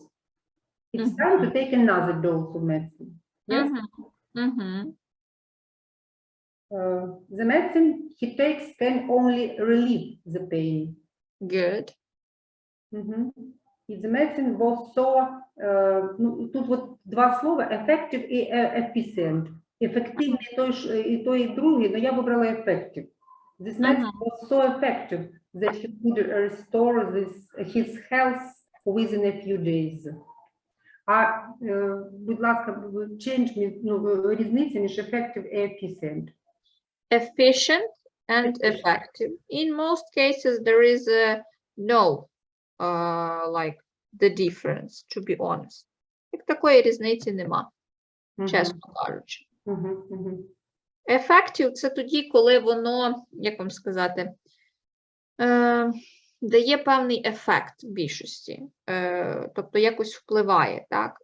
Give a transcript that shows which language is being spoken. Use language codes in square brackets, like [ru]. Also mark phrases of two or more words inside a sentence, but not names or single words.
[en] It's time to take another dose of medicine. Yes. The medicine he takes can only relieve the pain. Good. І the medicine was so, [uk] ну, тут от 2 слова, effective і efficient. Ефективний і той, і другий, але я вибрала effective. [en] This medicine was so effective that he could restore his health within a few days. [uk] А, будь ласка, change, ну, різниця між effective і efficient. [en] Efficient and effective. In most cases, there is no like the difference, to be honest. [uk] Як такої різниці нема, чесно кажучи. Effective – це тоді, коли воно, як вам сказати, дає певний ефект в більшості, тобто якось впливає, так?